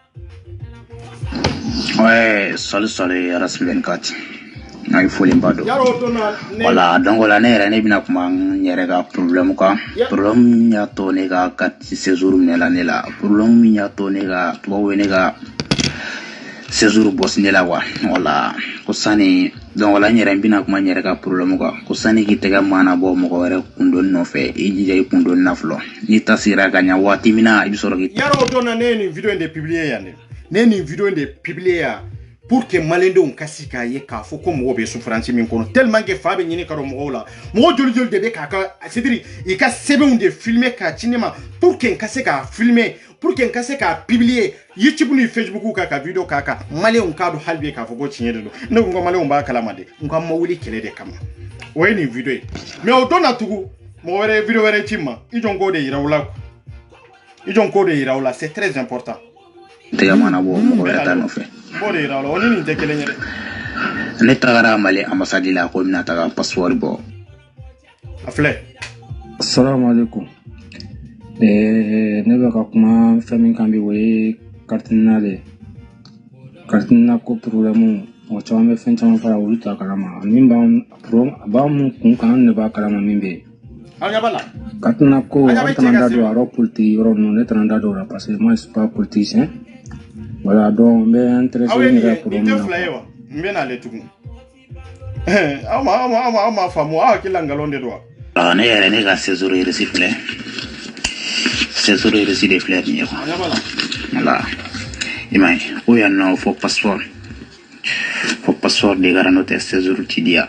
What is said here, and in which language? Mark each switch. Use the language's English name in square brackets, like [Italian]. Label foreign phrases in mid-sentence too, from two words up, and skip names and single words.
[French] Ouais, salut RS 24. [Bambara] Ay foli mbado. Wala donc wala ne yɛrɛ ne bina kuma n yɛrɛ ka problème kan. Problème y'a to ne ka [French] carte séjour [Bambara] minɛ la ne la. Problème min y'a to ne ka tubabu ne ka séjour bɔsi ne la quoi. Wala ko sani donc wala n yɛrɛ bina kuma n yɛrɛ ka problème kan. Ko sani k'i tɛgɛ mana bɔ mɔgɔ wɛrɛ kundoni nɔfɛ i jija i kundoni na fɔlɔ. Ni ta sera ka ɲa waati min na i bi sɔrɔ k'i. Yarɔ o don na ne ye nin vidéo in de publier yan dɛ. Ne ye nin vidéo in de publier yan [French] pour que [Bambara] maliyɛndenw ka se k'a ye k'a fɔ ko mɔgɔw bɛ souffrance min kɔnɔ [French] tellement que [Bambara] fa bɛ ɲini ka don mɔgɔw la mɔgɔ joli joli de bɛ k'a ka [French] c'est-à-dire [Bambara] i ka sɛbɛnw de filmer k'a ci ne ma [French] pour que [Bambara] n ka se k'a filmer [French] pour que [Bambara] n ka se k'a publier YouTube ni Facebook ka vidéo k'a kan maliyɛnw k'a dɔn hali bi k'a fɔ ko tiɲɛ de don ne ko n ka maliyɛnw b'a kalama de n ka ma wuli kɛlɛ de kama o ye nin vidéo ye mais o don na tugun mɔgɔ wɛrɛ ye vidéo wɛrɛ ci ma i jɔn k'o de yira u la i jɔn k'o de yira u la [French] c'est très important. [Bambara] Tɛgɛ mana bɔ mɔgɔ wɛrɛ ta nɔfɛ. Ne tagara Mali ambassade la ko mina taga passeport bɔ. A filɛ. [Arabic] السلام عليكم. [Bambara] Ne bɛ ka kuma fɛn min kan bi o ye Kartina de. Kartina ko problème mɔgɔ caman bɛ fɛn caman fara olu ta kalama. Min b'an mun kun kan ne b'a kalama min bɛ yen. Kartina ko an tɛna da don a yɔrɔ politique yɔrɔ ninnu ne tɛna da don o la [French] parce que moi je suis pas politicien. Voilà donc [Bambara] n bɛ intéressé n yɛrɛ problème na. N bɛ n'ale tugun. Aw ma faamu aw hakili la nkalon de don wa. Ne yɛrɛ ne ka [French] séjour reçu [Bambara] filɛ. [French] Séjour reçu [Bambara] de filɛ nin ye quoi. Voilà. I m'a ye o yan nɔ fo passeport. Fo passeport de gara n'o tɛ séjour ti di yan.